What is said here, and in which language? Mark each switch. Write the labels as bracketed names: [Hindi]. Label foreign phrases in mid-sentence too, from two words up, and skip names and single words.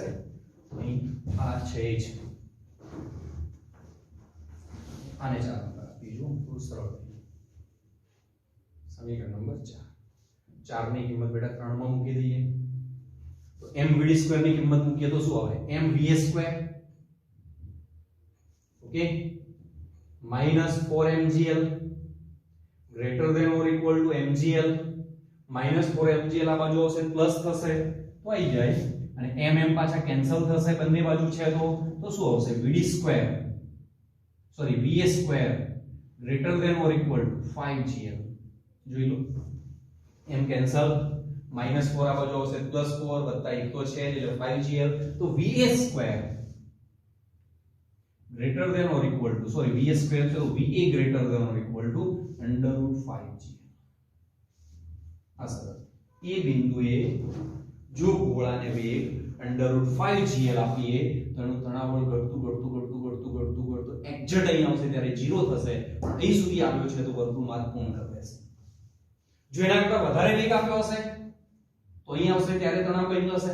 [Gujarati] અહીં આ છે જ આને 4 નંબર આપીશું થોડું સરળ. સમીકરણ નંબર 4. 4 ની કિંમત બેટા 3 માં મૂકી દઈએ તો m vd² ની કિંમત મૂકીએ તો શું આવે? [English] m va² ઓકે -4 mgl greater than or equal to mgl. [Gujarati] -4 mgl આ બાજુ આવશે પ્લસ થશે તો આવી જાય, અને m પાછા કેન્સલ થશે બંને બાજુ છે તો શું આવશે? [English] vd² સોરી va² greater than or equal to 5gl. [Gujarati] જોઈ લો m કેન્સલ -4 આ બાજુ આવશે +4 વત્તા 1 તો છે એટલે 5gl. [English] તો va² greater than or equal to sorry va² [Gujarati] છે તો [English] va greater than or equal to √5gl. [Gujarati] આ સરળ. એ બિંદુએ જો ગોળાને વેગ √5gl આપીએ તો એનું તણાવબળ ઘટતું એક્ઝેક્ટ અહીં આવશે ત્યારે 0 થશે. અહીં સુધી આવ્યો છે તો વર્તુળ માર્ગ પૂર્ણ કરી દેશે. જો એના કરતા વધારે વેગ આપ્યો હશે તો અહીં આવશે ત્યારે તણાવ કઈ હશે?